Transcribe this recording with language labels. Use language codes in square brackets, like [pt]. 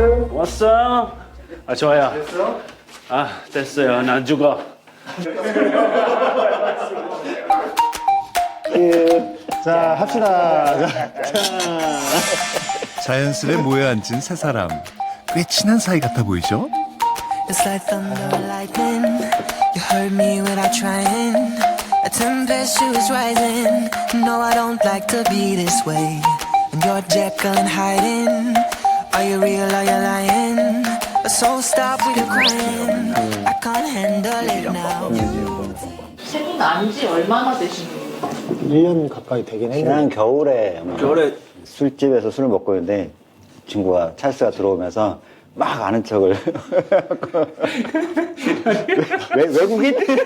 [ko] 왔어? 아, 좋아요. 아, 됐어요. 난 죽어. 자, 합시다. 자연스레 모여 앉은 세 사람. 꽤 친한 사이 같아 보이죠? [en] It's like thunder and lightning. You heard me without trying. A tempestuous rising. No, I don't like to be this way. And you're Jekyll and hiding. Are you real? Are you lying? So stop with your crying. I can't handle it now. [ko] 세분 안지 얼마나 되신 거예요? 1년 가까이 되긴 했는데. 지난 겨울에 겨울에 술집에서 술을 먹고 있는데 친구가 찰스가 들어오면서 막 아는 척을 외국인?